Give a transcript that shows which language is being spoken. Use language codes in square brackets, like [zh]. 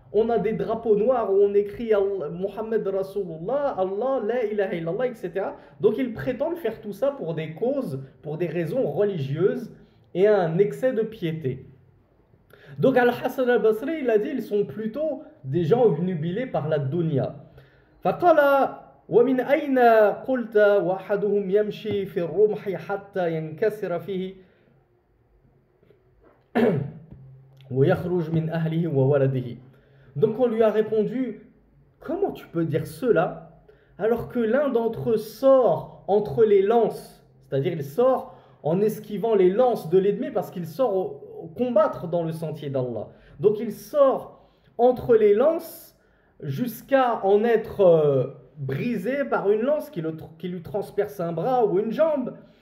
[fr] On a des drapeaux noirs où on écrit Muhammad Rasulullah, Allah, la ilaha illallah, etc. Donc ils prétendent faire tout ça pour des causes, pour des raisons religieuses et un excès de piété. Donc Al-Hassan al-Basri, il a dit, ils sont plutôt des gens obnubilés par la dunya. [ar] فقال ومن أين قلت وأحدهم يمشي في الرمح حتى ينكسر فيه ويخرج من أهله وولده. [fr] Donc on lui a répondu, comment tu peux dire cela alors que l'un d'entre eux sort entre les lances, c'est-à-dire il sort en esquivant les lances de l'ennemi parce qu'il sort combattre dans le sentier d'Allah. Donc il sort entre les lances jusqu'à en être brisé par une lance qui lui transperce un bras ou une jambe.